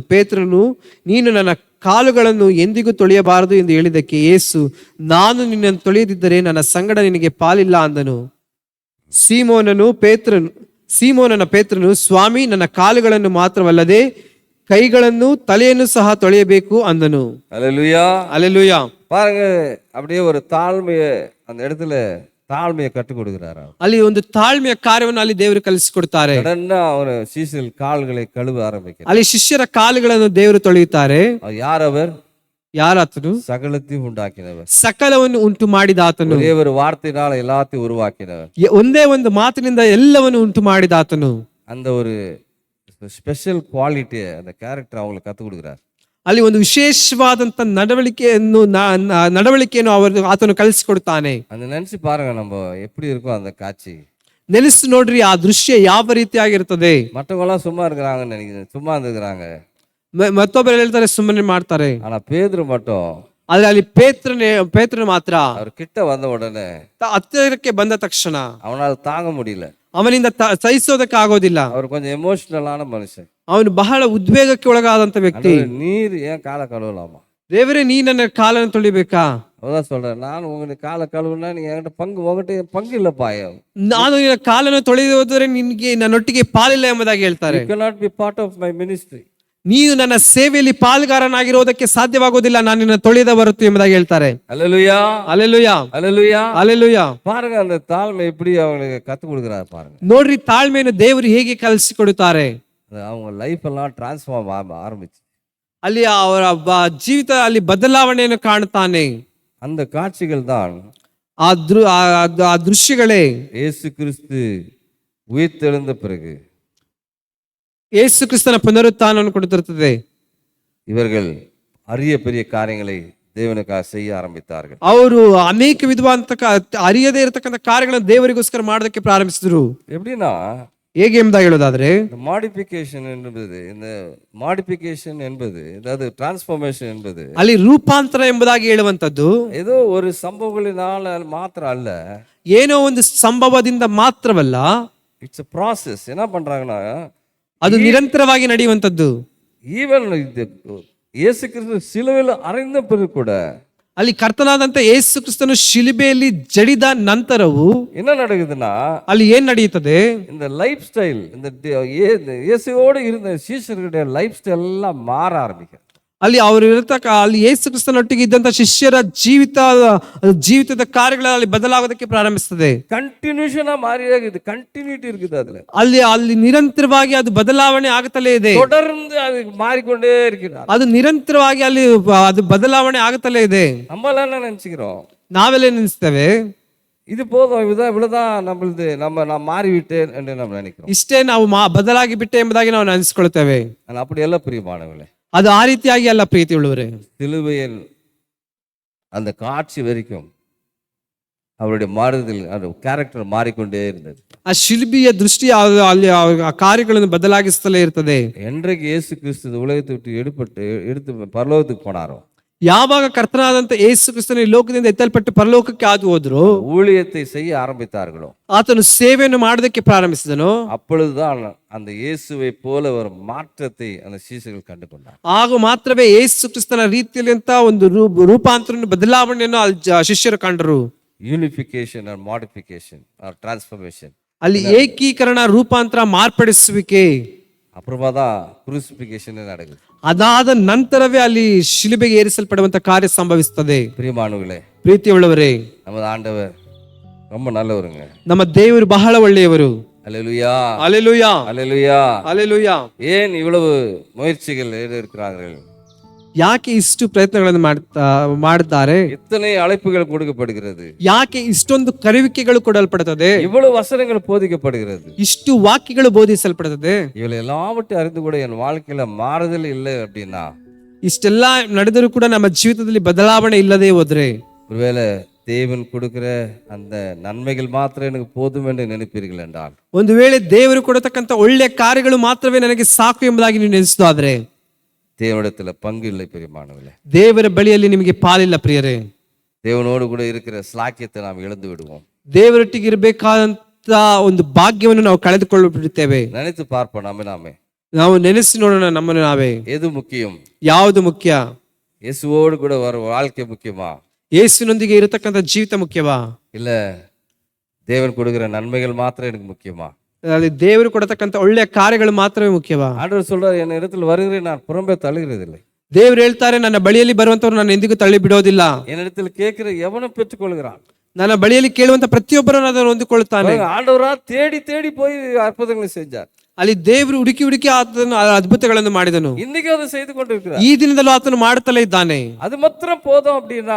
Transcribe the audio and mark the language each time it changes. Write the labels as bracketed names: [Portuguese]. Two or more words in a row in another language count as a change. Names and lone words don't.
[Kannada] ಪೇತ್ರನು, ನೀನು ನನ್ನ ಕಾಲುಗಳನ್ನು ಎಂದಿಗೂ ತೊಳೆಯಬಾರದು ಎಂದು ಹೇಳಿದ್ದಕ್ಕೆ ಯೇಸು, ನಾನು ನಿನ್ನನ್ನು ತೊಳೆಯದಿದ್ದರೆ ನನ್ನ ಸಂಗಡ ನಿನಗೆ ಪಾಲಿಲ್ಲ ಅಂದನು. ಸೀಮೋನನ ಪೇತ್ರನು, ಸ್ವಾಮಿ, ನನ್ನ ಕಾಲುಗಳನ್ನು ಮಾತ್ರವಲ್ಲದೆ ಕೈಗಳನ್ನು ತಲೆಯನ್ನು ಸಹ ತೊಳೆಯಬೇಕು ಅಂದನು. [Tamil] அல்லேலூயா. [Kannada] ಅಲೆಲುಯ್ಯ. [Tamil] பாருங்க, அப்படியே ஒரு தாழ்மையை அந்த இடத்துல தாழ்மையை கற்றுக் கொடுக்கிறாரு. [Kannada] ಅಲ್ಲಿ ಒಂದು ತಾಳ್ಮೆಯ ಕಾರ್ಯವನ್ನು ಅಲ್ಲಿ ದೇವರು ಕಲಿಸಿಕೊಡ್ತಾರೆ. [Tamil] உடனே அவர் சீசல் கால்களை கழுவ ஆரம்பிக்கிறார். [Kannada] ಅಲ್ಲಿ ಶಿಷ್ಯರ ಕಾಲುಗಳನ್ನು ದೇವರು ತೊಳೆಯುತ್ತಾರೆ. [Tamil] யார் அவர்? [Kannada] ಯಾರಾತನು? [Tamil] சகலத்தையும் உண்டாக்கினவர். [Kannada] ಸಕಲವನ್ನು ಉಂಟು ಮಾಡಿದ ಆತನು. [Tamil] ஒரே ஒரு வார்த்தையினால எல்லாத்தையும் உருவாக்கினவர். [Kannada] ಒಂದೇ ಒಂದು ಮಾತಿನಿಂದ ಎಲ್ಲವನ್ನು ಉಂಟು ಮಾಡಿದ ಆತನು. [Tamil] அந்த ஒரு [English] special quality, [Tamil] அந்த கேரக்டர் அவங்களுக்கு கற்றுக் கொடுக்குறார். [Kannada] ಅಲ್ಲಿ ಒಂದು ವಿಶೇಷವಾದಂತ ನಡವಳಿಕೆಯನ್ನು ಆತನು ಕಲಿಸಿಕೊಡ್ತಾನೆ. [Tamil] அந்த நினைச்சு பாருங்க, நம்ம எப்படி இருக்கோம் அந்த காட்சி. [Kannada] ನೆಲೆಸಿ ನೋಡ್ರಿ, ಆ ದೃಶ್ಯ ಯಾವ ರೀತಿಯಾಗಿರ್ತದೆ. [Tamil] மற்றவங்க எல்லாம் சும்மா இருக்கிறாங்கன்னு நினைக்கிறேன், சும்மா இருந்துக்கிறாங்க. [Kannada] ಮತ್ತೊಬ್ಬರು ಹೇಳ್ತಾರೆ ಸುಮ್ಮನೆ ಮಾಡ್ತಾರೆ. [Tamil] ஆனா பேதுரு மட்டும், [Kannada] ಆದ್ರೆ ಅಲ್ಲಿ ಪೇತ್ರನು ಮಾತ್ರ [Tamil] அவர் கிட்ட வந்த உடனே [Kannada] ಹತ್ತಿರಕ್ಕೆ ಬಂದ ತಕ್ಷಣ [Tamil] அவனால் தாங்க முடியல. [Kannada] ಅವನಿಂದ ಸಹಿಸೋದಕ್ಕೆ ಆಗೋದಿಲ್ಲ. [Tamil] அவர் கொஞ்சம் எமோஷனலான மனுஷன். [Kannada] ಅವನು ಬಹಳ ಉದ್ವೇಗಕ್ಕೆ ಒಳಗಾದಂತ ವ್ಯಕ್ತಿ. [Tamil] நீர் ஏன் காலை கழுவலாமா? [Kannada] ದೇವರೇ, ನೀ ನನ್ನ ಕಾಲನ್ನು ತೊಳಿಬೇಕಾ? [Tamil] அதான் சொல்றேன், நான் உங்களுக்கு காலை கழுவுனா நீங்க என்கிட்ட உங்ககிட்ட பங்கு இல்லப்பா. [Kannada] ನಾನು ನಿನ್ನ ಕಾಲನ್ನು ತೊಳೆಯೋದ್ರೆ ನಿನ್ಗೆ ನನ್ನೊಟ್ಟಿಗೆ ಪಾಲಿಲ್ಲ ಎಂಬುದಾಗಿ ಹೇಳ್ತಾರೆ. [English] You cannot be part of my ministry. [Kannada] ನೀನು ನನ್ನ ಸೇವೆಯಲ್ಲಿ ಪಾಲ್ಗಾರನಾಗಿರೋದಕ್ಕೆ ಸಾಧ್ಯವಾಗುವುದಿಲ್ಲ, ನಾನು ನಿನ್ನ ತೊಳೆಯದ ಹೊರತು ಎಂಬುದಾಗಿ ಹೇಳ್ತಾರೆ. [Tamil] அல்லேலூயா. [Kannada] ಅಲೆಲುಯ್ಯ. [Tamil] அல்லேலூயா. [Kannada] ಅಲೆಲುಯ್ಯ. [Tamil] பாருங்க, அந்த தாழ்மை எப்படி அவங்களுக்கு கற்றுக் கொடுக்குறாரு பாருங்க. [Kannada] ನೋಡ್ರಿ, ತಾಳ್ಮೆಯನ್ನು ದೇವರು ಹೇಗೆ ಕಲಿಸಿಕೊಡುತ್ತಾರೆ. [Tamil] அவங்க லைஃப் எல்லாம் டிரான்ஸ்ஃபார்ம் ஆரம்பிச்சு, [Kannada] ಅಲ್ಲಿ ಅವರ ಜೀವಿತ ಅಲ್ಲಿ ಬದಲಾವಣೆಯನ್ನು ಕಾಣುತ್ತಾನೆ. [Tamil] அந்த காட்சிகள் தான் [Kannada] ಆ ದೃಶ್ಯಗಳೇ [Tamil] இயேசு கிறிஸ்து உயிர்த்தெழுந்த பிறகு [Kannada] ಯೇಸು ಕ್ರಿಸ್ತನ ಪುನರುತ್ಥಾನವನ್ನು ಕೊಡುತ್ತಿರುತ್ತದೆ. [Tamil] இவர்கள் அரிய பெரிய காரியங்களை தேவனுக்காக செய்ய ஆரம்பித்தார்கள். [Kannada] ಅವರು ಅನೇಕ ವಿಧವಾದಂತ ಅರಿಯದೇ ಇರತಕ್ಕಂಥ ಕಾರ್ಯಗಳನ್ನು ದೇವರಿಗೋಸ್ಕರ ಮಾಡೋದಕ್ಕೆ ಪ್ರಾರಂಭಿಸಿದ್ರು. [Tamil] எப்படின்னா, [Kannada] ಹೇಗೆ ಎಂಬುದಾಗಿ ಹೇಳೋದಾದ್ರೆ, [Tamil] இந்த மாடிஃபிகேஷன் என்பது அதாவது டிரான்ஸ்ஃபார்மேஷன் என்பது [Kannada] ಅಲ್ಲಿ ರೂಪಾಂತರ ಎಂಬುದಾಗಿ ಹೇಳುವಂತದ್ದು [Tamil] ஏதோ ஒரு சம்பவங்களினால மாத்திர அல்ல, [Kannada] ಏನೋ ಒಂದು ಸಂಭವದಿಂದ ಮಾತ್ರವಲ್ಲ, [English] it's a process. [Tamil] என்ன பண்றாங்கன்னா, [Kannada] ಅದು ನಿರಂತರವಾಗಿ ನಡೆಯುವಂತದ್ದು. [Tamil] ஈவன் இயேசு கிறிஸ்து சிலுவையில் அறைந்த பிறகு கூட [Kannada] ಅಲ್ಲಿ ಕರ್ತನಾದಂತ ಯೇಸು ಕ್ರಿಸ್ತನು ಶಿಲುಬೆಯಲ್ಲಿ ಜಡಿದ ನಂತರವು [Tamil] என்ன நடக்குதுன்னா, [Kannada] ಅಲ್ಲಿ ಏನ್ ನಡೆಯುತ್ತದೆ? [Tamil] இந்த [English] life style, [Tamil] இந்த இயேசுவோடு இருந்த சீஷர்களுடைய [English] life style [Tamil] எல்லாம் மாற ஆரம்பிக்கும். [Kannada] ಅಲ್ಲಿ ಅಲ್ಲಿ ಯೇಸು ಕ್ರಿಸ್ತನೊಟ್ಟಿಗೆ ಇದ್ದಂತ ಶಿಷ್ಯರ ಜೀವಿತದ ಕಾರ್ಯಗಳಲ್ಲಿ ಬದಲಾಗೋದಕ್ಕೆ ಪ್ರಾರಂಭಿಸ್ತದೆ. [Tamil] கண்டினியூஷனா மாறியே இது, கண்டினியூட்டி இருக்குது அதுல. [Kannada] ಅಲ್ಲಿ ನಿರಂತರವಾಗಿ ಅದು ಬದಲಾವಣೆ ಆಗುತ್ತಲೇ ಇದೆ. [Tamil] தொடர்ந்து அது மாறிக்கொண்டே இருக்கிறார். [Kannada] ಅದು ನಿರಂತರವಾಗಿ ಅಲ್ಲಿ ಅದು ಬದಲಾವಣೆ ಆಗುತ್ತಲೇ ಇದೆ. [Tamil] நம்மளாம் என்ன நினைச்சுக்கிறோம்? [Kannada] ನಾವೆಲ್ಲ ನೆನೆಸ್ತೇವೆ, [Tamil] இது போதும், இவ்வளவுதான் நம்மளது, நான் மாறிவிட்டேன் என்று நம்ம நினைக்கிறோம். [Kannada] ಇಷ್ಟೇ ನಾವು ಬದಲಾಗಿ ಬಿಟ್ಟೆ ಎಂಬುದಾಗಿ ನಾವು ನೆನೆಸ್ಕೊಳ್ತೇವೆ. [Tamil] நான் அப்படி எல்லாம் பிரியமானவர்களே, [Kannada] ಅದು ಆ ರೀತಿಯಾಗಿ ಅಲ್ಲ ಪ್ರೀತಿ ಉಳ್ಳವರೇ. [Tamil] சிலுவையில் அந்த காட்சி வரைக்கும் அவருடைய மாறுதல் அந்த கேரக்டர் மாறிக்கொண்டே இருந்தது. [Kannada] ಆ ಶಿಲ್ಬಿಯ ದೃಷ್ಟಿ ಅಲ್ಲಿ ಆ ಕಾರ್ಯಗಳನ್ನು ಬದಲಾಗಿಸ್ತಲೇ ಇರ್ತದೆ. [Tamil] என்றைக்கு இயேசு கிறிஸ்து இந்த உலகத்தை விட்டு எடுத்து பரலோகத்துக்கு போனாரோ, [Kannada] ಯಾವಾಗ ಕರ್ತನಾದಂತ ಯೇಸು ಕ್ರಿಸ್ತನ ಈ ಲೋಕದಿಂದ ಎತ್ತಲ್ಪಟ್ಟು ಪರಲೋಕಕ್ಕೆ ಹಾದು ಹೋದ್ರು, [Tamil] ஊழியத்தை செய்ய ஆரம்பித்தார்களோ, [Kannada] ಆತನು ಸೇವೆಯನ್ನು ಮಾಡೋದಕ್ಕೆ ಪ್ರಾರಂಭಿಸಿದನು, [Tamil] அப்பொழுதுதான் அந்த இயேசுவை போல ஒரு மாற்றத்தை அந்த சீஷர்கள் கண்டு கொண்டார். [Kannada] ಆಗ ಮಾತ್ರವೇ ಯೇಸು ಕ್ರಿಸ್ತನ ರೀತಿಯಲ್ಲಿ ಅಂತ ಒಂದು ರೂಪಾಂತರ ಬದಲಾವಣೆಯನ್ನು ಶಿಷ್ಯರು ಕಂಡರು. [English] unification or modification or transformation. [Kannada] ಅಲ್ಲಿ ಏಕೀಕರಣ, ರೂಪಾಂತರ, ಮಾರ್ಪಡಿಸುವಿಕೆ. [Tamil] அப்புறமா தான் குரூசிஃபிகேஷன் நடக்குது. [Kannada] ಅದಾದ ನಂತರವೇ ಅಲ್ಲಿ ಶಿಲುಬೆಗೆ ಏರಿಸಲ್ಪಡುವಂತ ಕಾರ್ಯ ಸಂಭವಿಸುತ್ತದೆ. [Tamil] பிரியமானவர்களே, [Kannada] ಪ್ರೀತಿಯುಳ್ಳವರೇ, [Tamil] நமது ஆண்டவர் ரொம்ப நல்லவருங்க. [Kannada] ನಮ್ಮ ದೇವರು ಬಹಳ ಒಳ್ಳೆಯವರು. [Tamil] அல்லேலூயா, அல்லேலூயா, அல்லேலூயா. [Kannada] அல்லேலೂಯಾ. [Tamil] ஏன் இவ்வளவு முயற்சிகள் இருக்கிறார்கள்? [Kannada] ಯಾಕೆ ಇಷ್ಟು ಪ್ರಯತ್ನಗಳನ್ನು ಮಾಡ್ತಾರೆ? [Tamil] இத்தனை அழைப்புகள் கொடுக்கப்படுகிறது, [Kannada] ಯಾಕೆ ಇಷ್ಟೊಂದು ಕರೆಯುವಿಕೆಗಳು ಕೊಡಲ್ಪಡುತ್ತದೆ? [Tamil] இவ்வளவு வசனங்கள் போதிக்கப்படுகிறது, [Kannada] ಇಷ್ಟು ವಾಕ್ಯಗಳು ಬೋಧಿಸಲ್ಪಡುತ್ತದೆ. [Tamil] இவளை எல்லாவற்றையும் அறிந்து கூட என் வாழ்க்கையில மாறுதல் இல்லை அப்படின்னா, [Kannada] ಇಷ್ಟೆಲ್ಲ ನಡೆದರೂ ಕೂಡ ನಮ್ಮ ಜೀವಿತದಲ್ಲಿ ಬದಲಾವಣೆ ಇಲ್ಲದೆ ಹೋದ್ರೆ, [Tamil] ஒருவேளை தேவன் கொடுக்கிற அந்த நன்மைகள் மாத்திரம் எனக்கு போதும் என்று நினைப்பீர்கள் என்றால், [Kannada] ಒಂದು ವೇಳೆ ದೇವರು ಕೊಡತಕ್ಕಂತ ಒಳ್ಳೆಯ ಕಾರ್ಯಗಳು ಮಾತ್ರವೇ ನನಗೆ ಸಾಕು ಎಂಬುದಾಗಿ ನೀವು ನೆನೆಸುವುದಾದ್ರೆ, [Tamil] தேவனிடத்துல பங்கு இல்லை. பிரியமானவர்களே, [Kannada] ದೇವರ ಬಳಿಯಲ್ಲಿ ನಿಮಗೆ ಪಾಲಿಲ್ಲ ಪ್ರಿಯರೇ. [Tamil] தேவனோடு கூட இருக்கிற ஸ்லாக்கியத்தை நாம் இழந்து விடுவோம். [Kannada] ದೇವರೊಟ್ಟಿಗೆ ಇರಬೇಕಾದಂತ ಒಂದು ಭಾಗ್ಯವನ್ನು ನಾವು ಕಳೆದುಕೊಳ್ಳುತ್ತೇವೆ. [Tamil] நினைத்து பார்ப்போம் நாமே. [Kannada] ನಾವು ನೆನೆಸಿ ನೋಡೋಣ ನಮ್ಮನ್ನು ನಾವೇ. [Tamil] எது முக்கியம்? [Kannada] ಯಾವುದು ಮುಖ್ಯ? [Tamil] இயேசுவோடு கூட வர வாழ்க்கை முக்கியமா, [Kannada] ಯೇಸುವಿನೊಂದಿಗೆ ಇರತಕ್ಕಂತ ಜೀವಿತ ಮುಖ್ಯವಾ, [Tamil] இல்ல தேவன் கொடுக்கிற நன்மைகள் மாத்திரம் எனக்கு முக்கியமா? [Kannada] ಅಲ್ಲಿ ದೇವರು ಕೊಡತಕ್ಕಂತ ಒಳ್ಳೆಯ ಕಾರ್ಯಗಳು ಮಾತ್ರವೇ ಮುಖ್ಯವಾ? [Tamil] ஆண்டவர் சொல்றார், என் இடத்துல வருகிறேன், நான் புறம்பே தள்ளுகிறதில்லை. [Kannada] ದೇವರು ಹೇಳ್ತಾರೆ, ನನ್ನ ಬಳಿಯಲ್ಲಿ ಬರುವಂತವ್ರು ನಾನು ಎಂದಿಗೂ ತಳ್ಳಿ ಬಿಡೋದಿಲ್ಲ. [Tamil] என் இடத்துல கேட்கிற எவனும் பெற்றுக்கொள்கிறான். [Kannada] ನನ್ನ ಬಳಿಯಲ್ಲಿ ಕೇಳುವಂತ ಪ್ರತಿಯೊಬ್ಬರನ್ನು ಅದನ್ನು ಹೊಂದಿಕೊಳ್ಳುತ್ತಾನೆ. [Tamil] ஆண்டவரா தேடி தேடி போய் அற்புதங்களை செஞ்சார். [Kannada] ಅಲ್ಲಿ ದೇವರು ಹುಡುಕಿ ಹುಡುಕಿ ಆತನು ಅದ್ಭುತಗಳನ್ನು ಮಾಡಿದನು. [Tamil] இன்னைக்கு அதை செய்து கொண்டிருக்கிறார். [Kannada] ಈ ದಿನದಲ್ಲೂ ಆತನು ಮಾಡುತ್ತಲೇ ಇದ್ದಾನೆ. [Tamil] அது மாத்திரம் போதும் அப்படின்னா,